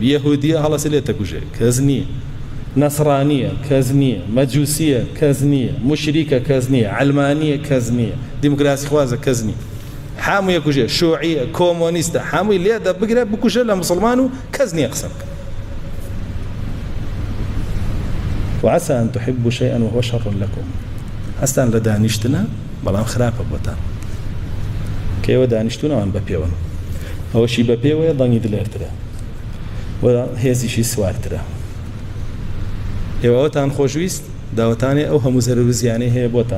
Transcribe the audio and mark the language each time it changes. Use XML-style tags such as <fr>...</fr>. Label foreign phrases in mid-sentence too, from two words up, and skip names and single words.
<ckb>یەهودیە هەڵەسێ لێتە کوژێ، کەس نییە. نەسڕانیە کەس نییە، مەجووسیە کەس نییە، موشریکە کەس نییە، عەلمانیە کەس نییە، دیموکراسی خوازە کەس نییە. هەمووی کوژێ، شوعیە، کۆمۆنیستە، هەمووی لێدە بگرێ بکوژە لە مسلمان و کەس نییە قسە بکە.</ckb> <ar>وعسى أن تحبوا شيئا وهو شر لكم.</ar> <ckb>هەستان لە دانیشتنە، بەڵام خراپە بۆتان. کەیەوە دانیشتونەوان بە پێوە، ئەوەشی بە پێوەیە دڵنی دلێرترە و هێزیشی سوارترە. ئێوەتان خۆشویست داوەتانێ ئەو هەموو زەرر و زیانەی هەیە بۆتان.</ckb>